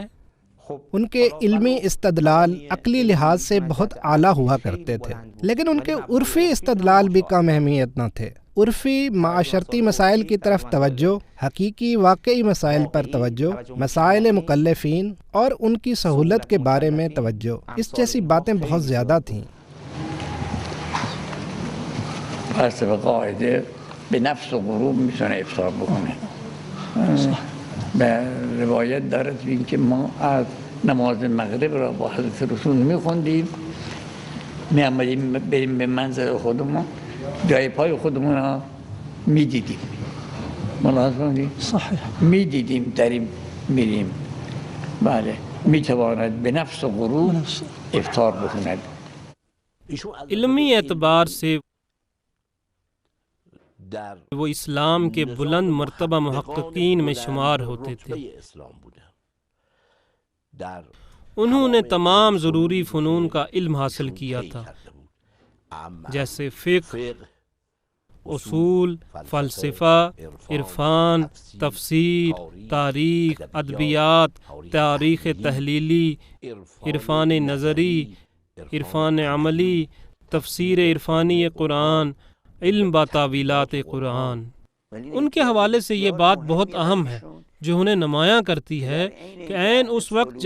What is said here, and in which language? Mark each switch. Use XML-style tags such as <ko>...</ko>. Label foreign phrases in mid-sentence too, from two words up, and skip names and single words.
<ur>ان کے علمی استدلال عقلی لحاظ سے بہت اعلیٰ ہوا کرتے تھے، لیکن ان کے عرفی استدلال بھی کم اہمیت نہ تھے۔ عرفی معاشرتی مسائل کی طرف توجہ، حقیقی واقعی مسائل پر توجہ، مسائل مکلفین اور ان کی سہولت کے بارے میں توجہ، اس جیسی باتیں بہت زیادہ تھیں۔</ur> <fa>بس به قاعده به نفس و غروب میتونه افطار بکنه. به روایت دارد این که ما از نماز مغرب را با حضرت رسول میخوندیم، میامدیم بریم به منزل خودمون، جای پای خودمون را میدیدیم، ملاحظه کنید؟ صحیح میدیدیم داریم میریم. بله میتواند به نفس و غروب افطار بکند.</fa> <ur>علمی اعتبار سے وہ اسلام کے بلند مرتبہ محققین میں شمار ہوتے تھے۔ انہوں نے تمام ضروری فنون کا علم حاصل کیا تھا، جیسے فقہ، اصول، فلسفہ، عرفان، تفسیر، تاریخ، ادبیات، تاریخ تحلیلی، عرفان نظری، عرفان عملی، تفسیر عرفانی قرآن، علم با تعویلات قرآن۔ ان کے حوالے سے یہ بات بہت اہم ہے جو انہیں نمایاں کرتی ہے کہ عین اس وقت</ur>